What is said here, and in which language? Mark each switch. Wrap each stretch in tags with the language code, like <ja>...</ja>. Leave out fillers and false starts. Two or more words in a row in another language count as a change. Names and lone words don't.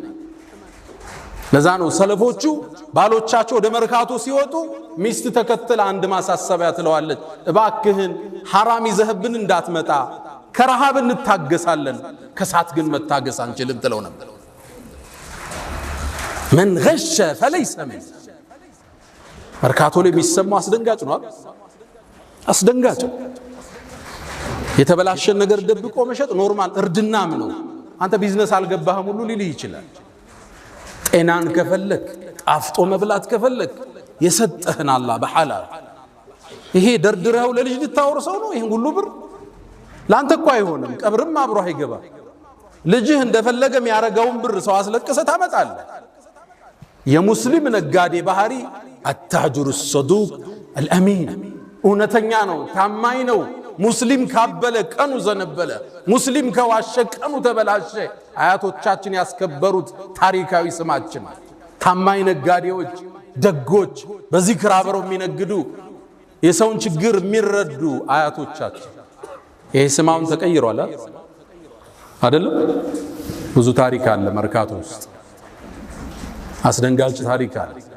<am>ለዛኑ ሰለፎቹ ባሎቻቸው ወደ መርካቶ ሲወጡ ሚስት ተከተለ አንድ ማሳሰቢያ ትለዋለች እባክህን حرام ይዘህብን እንዳትመጣ ከረሃብ እንታገሳለን ከሳት ግን መታገስ አንችልም ትለው ነበር</am> <ar>من غش فليس من</ar> <am>መርካቶ ላይ የሚሰማው አስደንጋጭ ነው አስደንጋጭ የተበላሸን ነገር ደብቆ መሸጥ ኖርማል እርድናም ነው አንተ ቢዝነስ አልገባህም ሁሉ ሊል ይችላል ጤናን ከፈለክ ጣፍጦ መብላት ከፈለክ የሰጠህን አላህ በሐላል ይሄ ደርድረው ለልጅ ልታወርሰው ነው ይሄን ሁሉ ብር ላንተ እኮ አይሆንም ቀብርም አብሮ አይገባ ልጅህ እንደፈለገ የሚያረጋውን ብር ሰው አስለቀሰ ታመጣለህ የሙስሊም ነጋዴ ባህሪ</am> <ar>التاجر الصدوق الامين</ar> <am>እውነተኛ ነው ታማኝ ነው ሙስሊም ካበለ ቀኑ ዘነበለ ሙስሊም ከዋሸ ቀኑ ተበላሸ አያቶቻችን ያስከበሩት ታሪካዊ ስማችን ታማኝ ነጋዴዎች ደጎች በዚክር አብረው የሚነግዱ የሰውን ችግር የሚረዱ አያቶቻችን ይሄ ስማውን ተቀይሯል አይደለም ብዙ ታሪክ አለ መርካቶ ውስጥ አስደንጋጭ ታሪክ አለ</am>